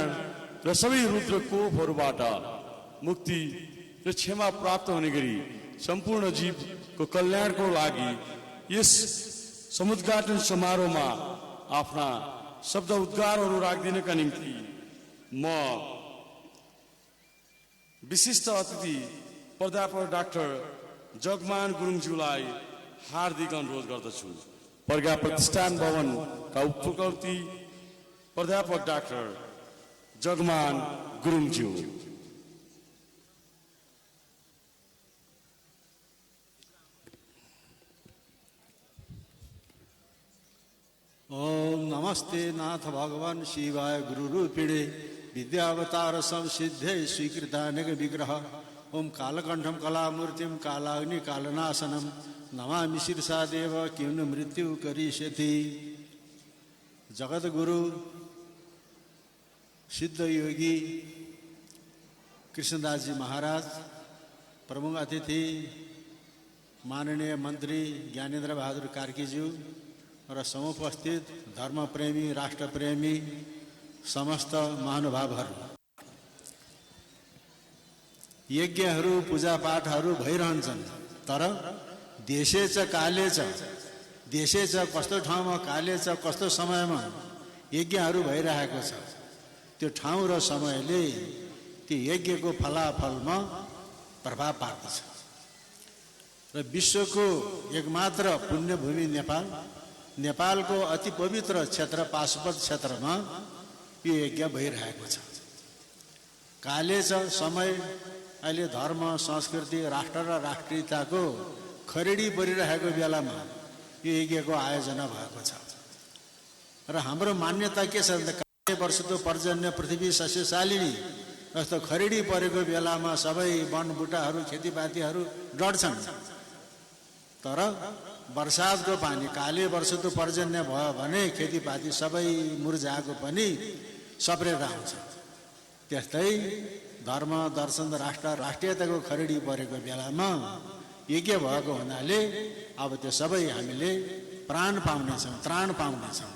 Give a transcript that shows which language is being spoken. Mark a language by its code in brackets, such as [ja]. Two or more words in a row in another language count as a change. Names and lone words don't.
[ne] र सबै रुद्र कोपहरूबाट मुक्ति र क्षमा प्राप्त हुने गरी सम्पूर्ण जीवको कल्याणको लागि यस समुद्घाटन समारोहमा आफ्ना शब्द उद्गारहरू राखिदिनका निम्ति म विशिष्ट अतिथि प्राध्यापक डाक्टर जगमान गुरुङज्यूलाई हार्दिक अनुरोध गर्दछु। प्रज्ञा प्रतिष्ठान भवनका उपकुलपति प्राध्यापक डाक्टर जगमान गुरुङज्यू। [sa] ओम नमस्ते नाथ भगवान शिवाय गुरु रूपिणे विद्यावतार संसिद्धे स्वीकृतानेक विग्रह ओम कालकंठम कलामूर्तिम कालाग्नि कालनाशनम नमामि शीर्षा देव किं मृत्यु करिष्यति। [ne] जगत गुरु सिद्ध योगी कृष्णदास जी महाराज, प्रमुख अतिथि माननीय मंत्री ज्ञानेन्द्र बहादुर कार्कीज्यू र समुपस्थित धर्मप्रेमी राष्ट्रप्रेमी समस्त महानुभावहरू, यज्ञहरू पूजापाठहरू भइरहन्छन्, तर [sa] देशे च काले च, देशे च [ne] कस्तो ठाउँमा, [sa] काले च [ne] कस्तो समयमा यज्ञहरू भइरहेको छ, त्यो ठाउँ र समयले ती यज्ञको फलाफलमा प्रभाव पार्दछ। र विश्वको एकमात्र पुण्यभूमि नेपाल, नेपालको अति पवित्र क्षेत्र पाशुपत क्षेत्रमा यो यज्ञ भइरहेको छ। काले छ समय, अहिले धर्म संस्कृति राष्ट्र र राष्ट्रियताको खरेडी परिरहेको बेलामा यो यज्ञको आयोजना भएको छ। र हाम्रो मान्यता के छ भने [sa] काले वर्षतो पर्जन्य पृथ्वी सस्यशालिनी [ne] जस्तो खरेडी परेको बेलामा सबै वनबुटाहरू खेतीपातीहरू डढ्छन्, तर वर्षातको पानी [sa] काले वर्षतो पर्जन्य [ne] भयो भने खेतीपाती सबै मुर्झाएको पनि सप्रेर आउँछ। त्यस्तै धर्म दर्शन राष्ट्र राष्ट्रियताको खरेडी परेको बेलामा यज्ञ भएको हुनाले अब त्यो सबै हामीले प्राण पाउनेछौँ, त्राण पाउनेछौँ।